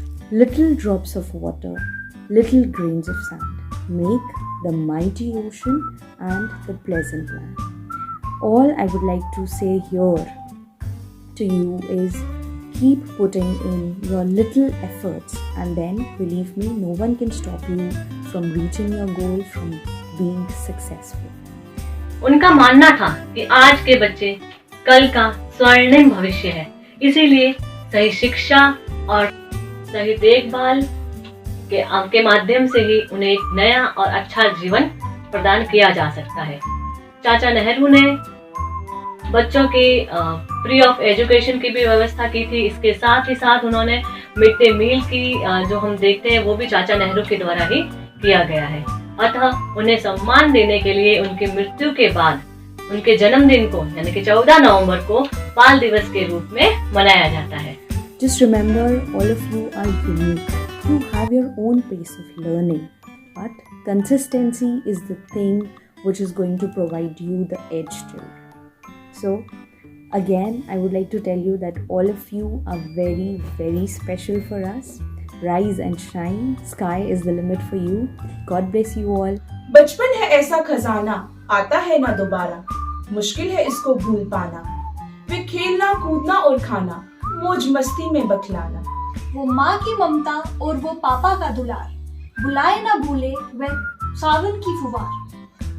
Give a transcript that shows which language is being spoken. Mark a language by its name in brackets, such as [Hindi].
[English] Little drops of water, little grains of sand, make the mighty ocean and the pleasant land. All I would like to say here to you is keep putting in your little efforts, and then believe me, no one can stop you from reaching your goal, from being successful. [Hindi] उनका मानना था कि आज के बच्चे कल का स्वर्णिम भविष्य है, इसीलिए सही शिक्षा और सही देखभाल के माध्यम से ही उन्हें एक नया और अच्छा जीवन प्रदान किया जा सकता है। चाचा नेहरू ने बच्चों की [English] free of education [Hindi] की भी व्यवस्था की थी। इसके साथ ही साथ उन्होंने मिड डे मील की जो हम देखते हैं वो भी चाचा नेहरू के द्वारा ही किया गया है। अतः उन्हें सम्मान देने के लिए उनकी मृत्यु के बाद उनके जन्मदिन को यानी कि 14 नवंबर को बाल दिवस के रूप में मनाया जाता है। [English] Just remember, all of you are unique. You have your own pace of learning, but consistency is the thing which is going to provide you the edge to. So, again, I would like to tell you that all of you are very, very special for us. Rise and shine. Sky is the limit for you. God bless you all. [Hindi] बचपन है ऐसा खजाना, आता है ना दोबारा, मुश्किल है इसको भूल पाना। वे खेलना, कूदना और खाना, मौज मस्ती में बतलाना। वो माँ की ममता और वो पापा का दुलार, बुलाए ना भूले वह सावन की फुवार।